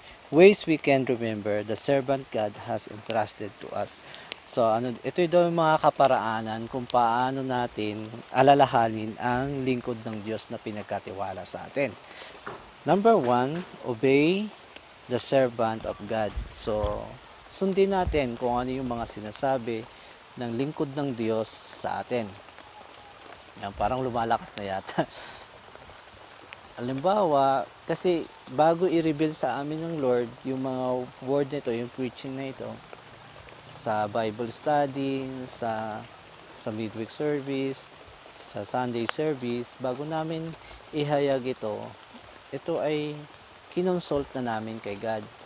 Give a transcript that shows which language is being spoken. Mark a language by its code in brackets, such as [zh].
[en] Ways we can remember the servant God has entrusted to us. [tl] So, ito daw yung mga kaparaanan kung paano natin alalahanin ang lingkod ng Diyos na pinagkatiwala sa atin. [en] Number 1, obey the servant of God. [tl] So, sundin natin kung ano yung mga sinasabi ng lingkod ng Diyos sa atin. Yan, parang lumalakas na yata. Halimbawa, kasi bago i-reveal sa amin ng Lord yung mga word nito, yung preaching na ito, sa Bible study, sa midweek service, sa Sunday service, bago namin ihayag ito ay kinonsult na namin kay God.